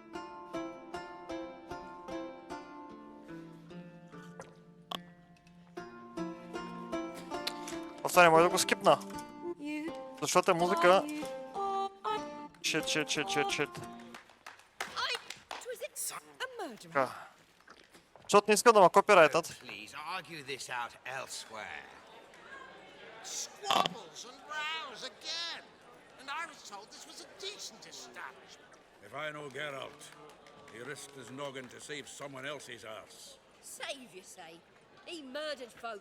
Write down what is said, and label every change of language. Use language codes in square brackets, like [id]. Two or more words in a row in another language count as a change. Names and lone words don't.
[bg] Това не може да го скипна. Защото е музика... Shit. Така. Защото не искам да ма копирайтат. [en] Please argue this out elsewhere. Squabbles and rows again. And I was told this was a decent establishment. If I know Geralt, he risked his noggin to save someone else's arse. Save, you say? He murdered folk.